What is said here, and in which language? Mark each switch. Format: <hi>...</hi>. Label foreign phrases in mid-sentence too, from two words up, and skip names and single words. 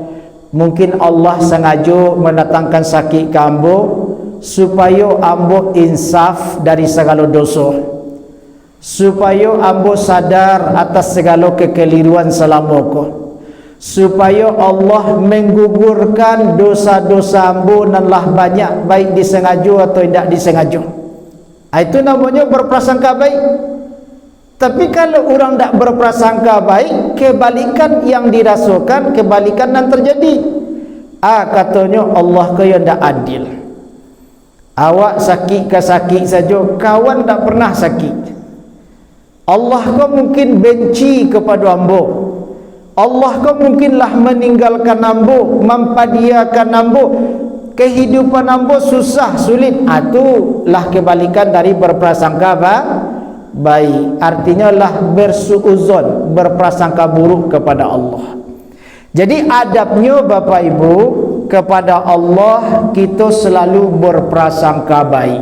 <id>Mungkin Allah sengaja mendatangkan sakit ke ambo supaya ambo insaf dari segala dosa, supaya ambo sadar atas segala kekeliruan selama ko, supaya Allah menggugurkan dosa-dosa ambo nanlah banyak, baik disengaja atau tidak disengaja. Itu namanya berprasangka baik. Tapi kalau orang tak berprasangka baik, kebalikan yang dirasakan, kebalikan yang terjadi. Katanya Allah kaya tak adil. Awak sakit ke sakit saja, kawan tak pernah sakit. Allah kau mungkin benci kepada ambo. Allah kau mungkinlah meninggalkan ambo, mempadiakan ambo. Kehidupan ambo susah, sulit. Itulah kebalikan dari berprasangka baik. Artinya lah bersuuzon, berprasangka buruk kepada Allah. Jadi adabnya Bapak Ibu, kepada Allah kita selalu berprasangka baik.</id>